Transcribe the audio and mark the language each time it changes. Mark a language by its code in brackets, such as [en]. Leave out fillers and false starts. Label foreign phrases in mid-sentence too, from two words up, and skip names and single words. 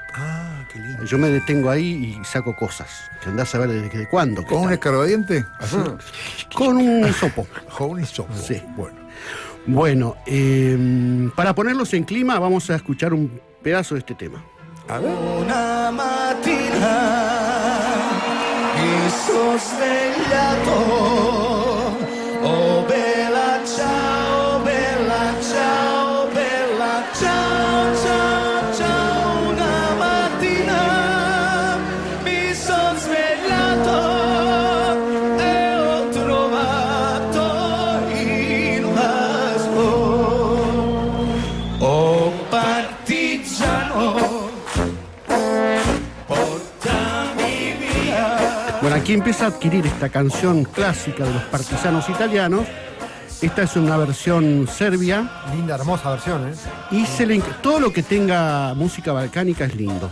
[es] Ah, qué lindo. Yo me detengo ahí y saco cosas. Que andás a ver desde cuándo. ¿Con un escarbadiente? Así. Con un sopo. Con un hisopo. Sí. Bueno. Bueno, para ponerlos en clima vamos a escuchar un pedazo de este tema. A ver. [it] Una mattina mi sono svegliato, oh bella ciao, bella ciao, bella ciao, ciao, ciao. Una mattina mi sono svegliato e ho trovato il vasco, oh partigiano. [es] Bueno, aquí empieza a adquirir esta canción clásica de los partisanos italianos. Esta es una versión serbia. Linda, hermosa versión, ¿eh? Y todo lo que tenga música balcánica es lindo.